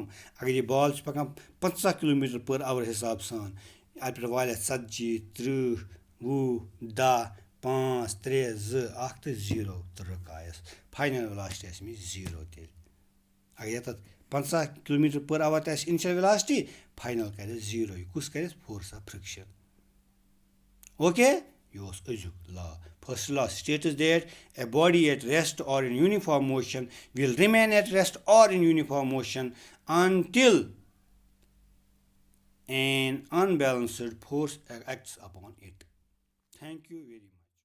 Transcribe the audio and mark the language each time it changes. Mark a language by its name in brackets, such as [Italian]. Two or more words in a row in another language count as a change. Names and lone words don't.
[Kashmiri] اگر یہِ بال چھِ پَکان 50 [English] kilometre per hour [Kashmiri] حِساب سان، اَتہِ پٮ۪ٹھ والہِ اَتھ 40 30 20 10 5 3 2 1 تہٕ 0 تہٕ رُکایَس. [English] final velocity [Kashmiri] آسہِ أمِس 0 تیٚلہِ. اگر یَتَتھ 50 [English] kilometre per hour [Kashmiri] تہِ آسہِ [English] initial velocity final [Kashmiri] کَرٮ۪س 0. کُس کَرٮ۪س؟ [English] force of friction. [Kashmiri] اوکے، یہِ اوس أزیُک لا. [English] First law states that a body at rest or in uniform motion will remain at rest or in uniform motion until an unbalanced force acts upon it. Thank you very much.